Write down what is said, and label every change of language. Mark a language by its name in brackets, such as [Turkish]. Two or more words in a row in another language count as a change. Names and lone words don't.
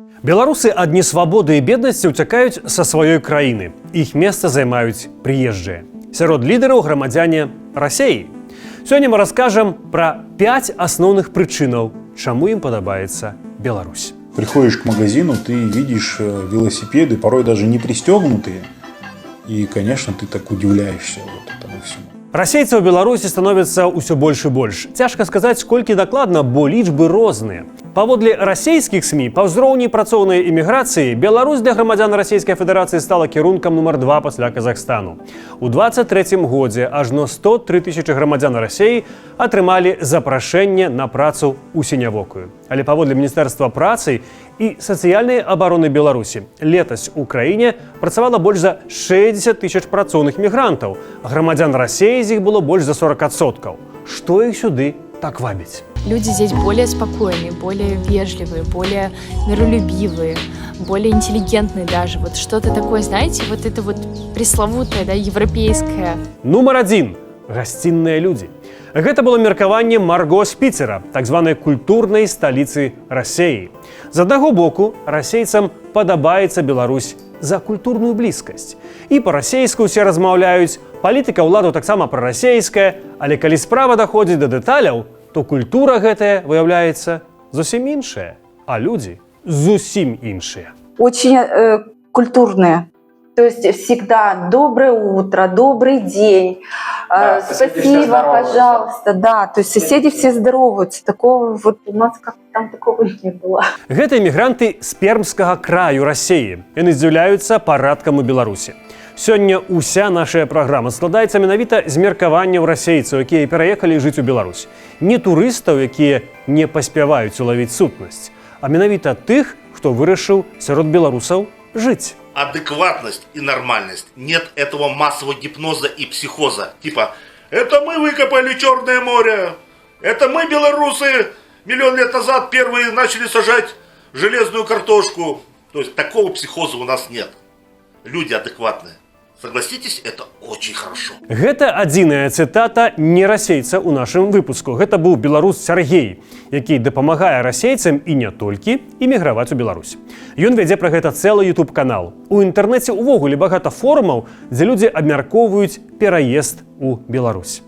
[Belarusian] Беларусы ад несвабоды і беднасці ўцякаюць са сваёй краіны. Іх месца займаюць прыезджыя. Сярод лідараў грамадзяне Расеі. Сёння мы раскажам пра 5 асноўных прычынаў, чаму им падабаецца Беларусь. [Russian] Приходишь к магазину, ты видишь велосипеды, порой даже не пристегнутые. И, конечно, ты так удивляешься вот этому всему. [Belarusian] Расейцаў у Беларусі становіцца ўсё больш і больш. Цяжка сказаць, колькі дакладна, бо лічбы розныя. Паводле расійскіх СМІ, па ўзроўні працоўнай эміграцыі, Беларусь для грамадзян Расійскай Федэрацыі стала кірункам нумар 2 пасля Казахстану. У 23-м годзе ажно 103 тысячы грамадзян Расіі атрымалі запрашэнне на працу ў сінявокую. Але паводле Міністэрства працы і сацыяльнай абароны Беларусі летась у краіне працавала больш за 60 тысяч працоўных мігрантаў, а грамадзян Расіі з іх было больш за 40%. Што іх сюды так вабіць? [Russian] Люди здесь более спокойные, более вежливые, более миролюбивые, более интеллигентные даже. Вот что-то такое, знаете, вот это вот пресловутое, да, европейское. [Belarusian] Нумар 1. Гасцінныя людзі. Гэта было меркаванне Марго з Піцера, так званай культурнай сталіцы Расіі. З аднаго боку, расейцам падабаецца Беларусь за культурную блізкасць. І па-расейску ўсе размаўляюць, палітыка ўладу таксама прарасейская, але калі справа даходзіць да дэталяў, то культура гэтая, выяўляецца, зусім іншая, а людзі зусім іншыя. [Russian] Очень культурные. То есть всегда доброе утро, добрый день, да, спасибо, пожалуйста. Да, то есть соседи все здороваются. Такого вот у нас как-то там такого не было. [Belarusian] Гэта эмігранты з пермскага краю Расіі. Яны здзіўляюцца парадкам у Беларусі. Сёння ўся наша праграма складаецца менавіта з меркаванняў расейцаў, якія пераехалі жыць у Беларусь. Не турыстаў, якія не паспяваюць улавіць сутнасць, а менавіта тых, хто вырашыў сярод беларусаў жыць. [Russian] Адекватность и нормальность. Нет этого массового гипноза и психоза. Типа, это мы выкопали Черное море, это мы, белорусы, миллион лет назад первые начали сажать железную картошку. То есть такого психоза у нас нет. Люди адекватные. Согласитесь, это очень хорошо. [Belarusian] Гэта адзіная цытата не расейца ў нашым выпуску. Гэта быў беларус Сяргей, які дапамагае расейцам і не толькі эміграваць у Беларусь. Ён вядзе пра гэта цэлы YouTube-канал. У інтэрнэце ўвогуле багата форумаў, дзе людзі абмяркоўваюць пераезд у Беларусь.